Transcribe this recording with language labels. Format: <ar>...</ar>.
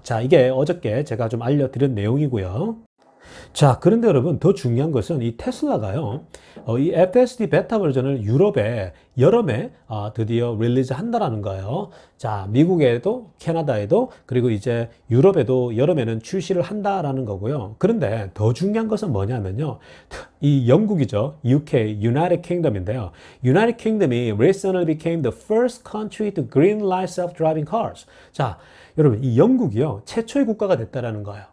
<ko>자, 이게 어저께 제가 좀 알려드린 내용이고요. 자, 그런데 여러분, 더 중요한 것은 이 테슬라가요, 이 FSD 베타 버전을 유럽에 여름에 드디어 릴리즈 한다라는 거예요. 자, 미국에도, 캐나다에도, 그리고 이제 유럽에도 여름에는 출시를 한다라는 거고요. 그런데 더 중요한 것은 뭐냐면요, 이 영국이죠.</ko> <en>UK, United Kingdom인데요. United Kingdom이 recently became the first country to greenlight self-driving cars.</en> <ko>자, 여러분, 이 영국이요, 최초의 국가가 됐다라는 거예요.</ko>